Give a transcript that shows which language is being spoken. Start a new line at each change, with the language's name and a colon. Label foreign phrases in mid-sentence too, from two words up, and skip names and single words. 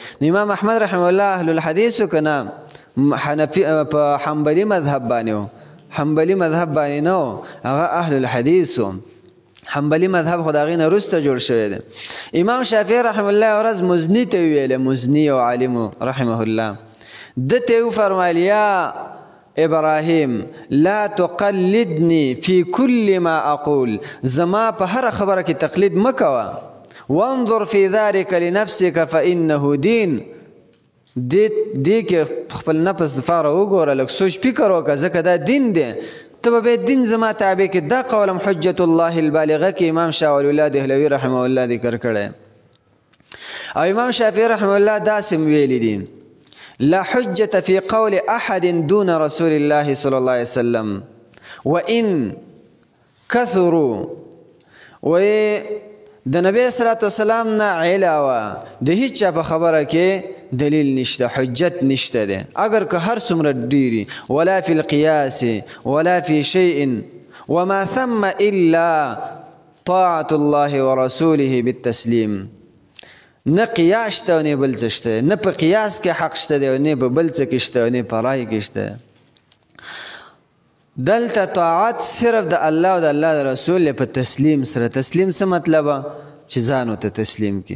Pashto: امام احمد رحمه الله
Arabic: اهل الحدیث
Pashto: که نه حنفي په حنبلي مذهب باندې و، حنبلي مذهب باندې نه و، هغه
Arabic: اهل الحدیث
Pashto: و. حنبلي مذهب خو د هغې نه وروسته جوړ شوی دی. امام شافعي رحمه الله ورځ مزني ته ویلی، مزني او عالم رحمه الله، ده ته وفرمایل
Arabic: یا ابراهیم لا تقلدني في كل ما اقول،
Pashto: زما په هر خبره کې تقلید مکوه.
Arabic: وانظر في ذلك لنفسك فانه دين.
Pashto: دې کې خپل نفس دپاره وګوره، لږ سوچ فکر وکړه، ځکه دا دین دی. ته به دین زما تابع کې. دا قولم حجة الله البالغه کې امام شاه ولی الله دهلوي رحمه الله ذکر کړی. او امام شافعي رحمه الله داسې ویلي دي
Arabic: لا حجة في قول أحد دون رسول الله صلى الله عليه وسلم وإن كثروا.
Pashto: و د نبی صلی الله علیه وسلم نه علاوه د هیڅ چا په خبره کې دلیل نشته، حجت نشته دی، اگر که هر څومره ډیری.
Arabic: ولا في القياس ولا في شيء وما ثم إلا طاعة الله ورسوله بالتسليم.
Pashto: نه قیاس شته او نه بل څه شته، نه په قیاس کې حق شته دی او نه په بل څه کې شته او نه په رای کې شته. دلته طاعت صرف د الله او د الله د رسول په تسلیم سره. تسلیم څه مطلب؟ چې ځان ورته تسلیم کړي.